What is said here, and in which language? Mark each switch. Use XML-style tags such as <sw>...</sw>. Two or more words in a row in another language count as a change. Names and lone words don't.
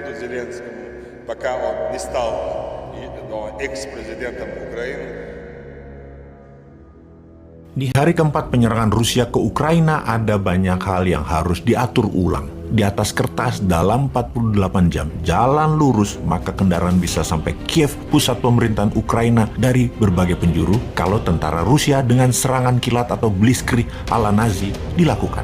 <ru>Зеленскому, пока он не стал экс-президентом Украины.</ru> <id>Di hari keempat penyerangan Rusia ke Ukraina, ada banyak hal yang harus diatur ulang. Di atas kertas, dalam 48 jam, jalan lurus, maka kendaraan bisa sampai Kiev, pusat pemerintahan Ukraina, dari berbagai penjuru, kalau tentara Rusia dengan serangan kilat atau blitzkrieg ala Nazi dilakukan.</id>